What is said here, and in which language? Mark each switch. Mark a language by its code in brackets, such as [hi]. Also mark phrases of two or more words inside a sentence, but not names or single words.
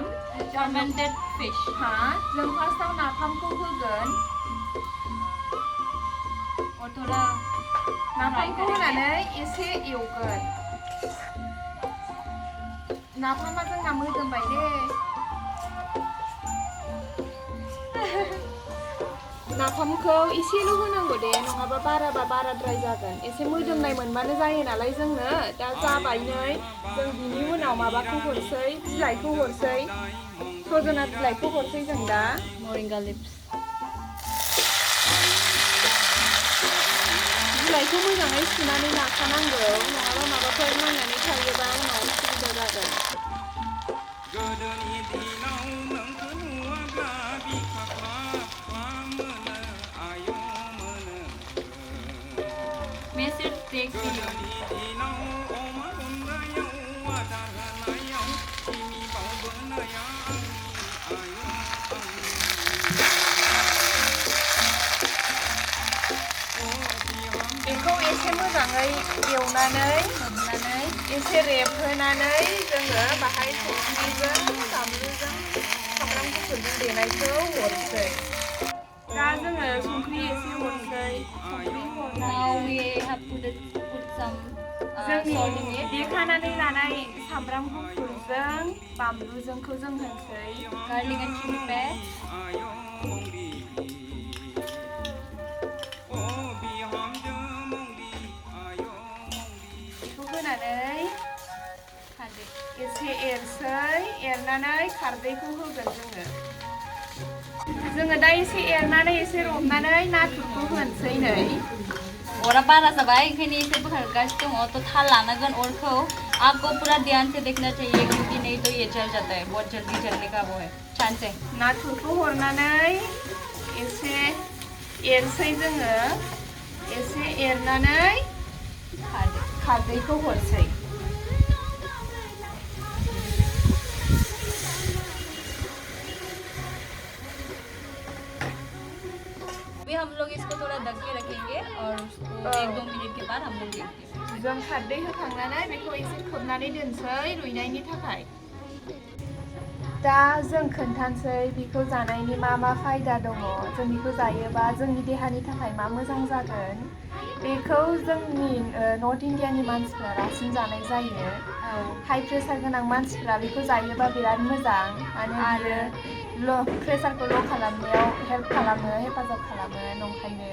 [en] Fermented fish. [brx] हाँ जों फार्स्टआव नाफामखौ होगोन [hi] और थोड़ा [brx] नाफामखौ होनानै एसे एवगोन नाफामा जोंना मोदोमबाय दे नाफामखौ एसेल' होनांगौ दे नङाबा बाराबा बाराद्राय जागोन एसे मोदोमनाय मोनबानो जायो नालाय जोंनो दा जाबाय नै जों बिनि उनाव माबाखौ हरसै बिलाइखौ हरसै सजना बिलाइखौ हरसै जों दा [en] moringa leaves. [brx] बिलाइखौ मोजाङै सुनानै लाखानांगौ नङाबा माबाफोर नांनानै थायोबा उनाव उसुबिदा जागोन [en] Message take video. [brx] बेखौ एसे मोजाङै एवनानै एसे रेबहोनानै जोङो बाहाय संख्रिजों बानलुजों सामब्राम गुफुरजों देनायखौ हरसै दा जोङो संख्रि एसे हरसै [en] Now we have put some [brx] जोंनि देखानानै लानाय सामब्राम गुफुरजों बानलुजोंखौ जों होनसै [en] garlic and chili paste [brx] बेखौ होनानै खारदै एसे एरसै एरनानै खारदैखौ होगोन जोङो दा एसे एरनानै एसे रबनानै नाथुरखौ होनसै नै अरा बारा जाबाय ओंखायनो एसे बोखारगासिनो दङ तो थाल लानांगोन अरखौ [hi] आपको पूरा ध्यान से देखना चाहिए क्योंकि नहीं तो ये जल जाता है बहुत जल्दी जलने का वो है छान से [brx] नाथुरखौ हरनानै एसे एरसै जोङो एसे एरनानै खारदैखौ हरसै [hi] अभी हम लोग इसको थोड़ा ढक के रखेंगे और उसको 1-2 मिनट के बाद हम लोग देखते हैं [brx] जों खारदै होखांनानै बेखौ एसे खोबनानै दोनसै रुइनायनि थाखाय दा जों खोन्थानोसै बेखौ जानायनि मा मा फायदा दङ जों बेखौ जायोबा जोंनि देहानि थाखाय मा मोजां जागोन बेखौ जोंनि नर्थ इण्डियानि मानसिफ्रा बांसिन जानाय जायो [en] high pressure [brx] गोनां मानसिफ्रा बेखौ जायोबा बिराद मोजां आरो प्रेसारखौ ल' खालामनायाव हेफाजाब खालामो नंखायनो